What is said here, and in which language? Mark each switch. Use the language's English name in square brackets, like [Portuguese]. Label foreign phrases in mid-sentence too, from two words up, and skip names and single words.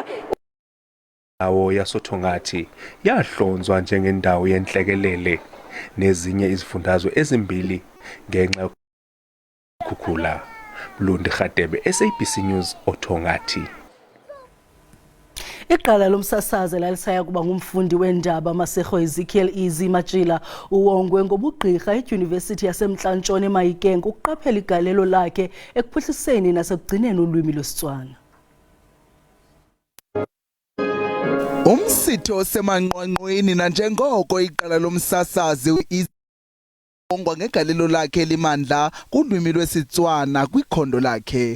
[Zulu] Indawo yasothongathi yahlonzwa njengendawo yenhlekelele nezinye izifundazwe ezimbili ngenxa yokukhukhula. Mlundi Radebe, SABC News, Othongathi. [Xhosa] Iqala lomsasazi lalisaya kuba ngumfundi wendaba Masego Ezekiel Easy Matshila uwongwe ngobugqirha eYunivesithi yaseMntla-Ntshona eMahikeng ukuqaphela igalelo lakhe ekuphuhliseni nasekugcineni ulwimi lwesiTswana. Umsitho semanqwanqweni nanjengoko iqala lomsasazi ongwa ngegalelo lakhe limandla kulwimi lwesiTswana kwikhondo lakhe.